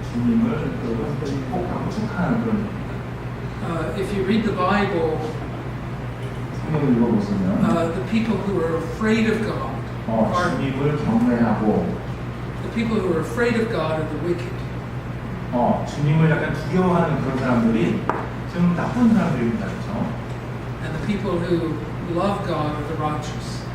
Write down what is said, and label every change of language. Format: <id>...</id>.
<ko>주님을 축복하고 축하하는 그런.</ko> <en>If you read the Bible,</en> <ko>성경을 읽어보시면</ko> <en>the people who are afraid of God are</en> <ko>주님을 경외하고</ko> <en>the people who are afraid of God are the wicked.</en> <ko>주님을 약간 두려워하는 그런 사람들이 좀 나쁜 사람들입니다, 그렇죠?</ko> <en>And the people who love God are the righteous.</en>